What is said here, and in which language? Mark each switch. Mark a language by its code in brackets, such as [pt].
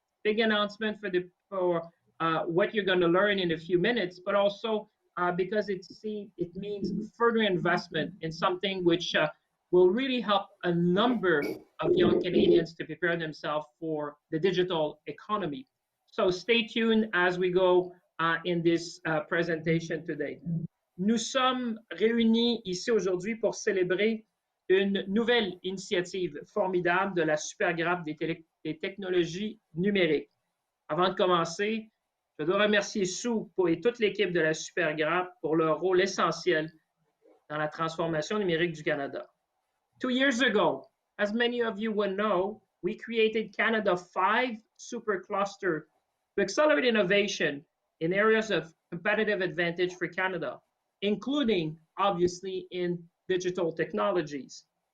[en] Big announcement for what you're going to learn in a few minutes, but also because it means further investment in something which will really help a number of young Canadians to prepare themselves for the digital economy. So stay tuned as we go in this presentation today. [fr] Nous sommes réunis ici aujourd'hui pour célébrer une nouvelle initiative formidable de la Supergrappe des technologies numériques. Avant de commencer, je dois remercier Sue et toute l'équipe de la Supergrappe pour leur rôle essentiel dans la transformation numérique du Canada. [en] 2 years ago, as many of you will know, we created Canada 5 Supercluster to accelerate innovation in areas of competitive advantage for Canada, including, obviously, in digital technologies.